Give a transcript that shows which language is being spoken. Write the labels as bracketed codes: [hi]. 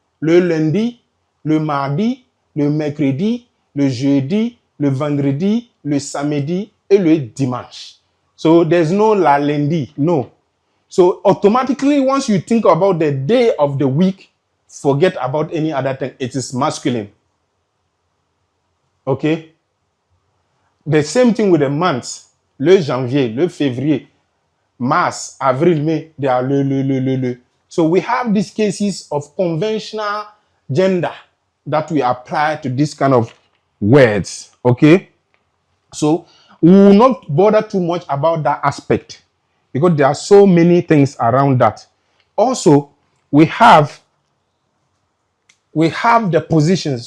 [fr] Le lundi, le mardi, le mercredi, le jeudi, le vendredi, le samedi, et le dimanche. [en] So there's no [fr] la lundi, [en] no. So automatically, once you think about the day of the week, forget about any other thing. It is masculine. Okay? The same thing with the months. [fr] Le janvier, le février, mars, avril, mai, [en] they are le. So we have these cases of conventional gender that we apply to this kind of words. Okay? So we will not bother too much about that aspect, because there are so many things around that. Also, we have the positions.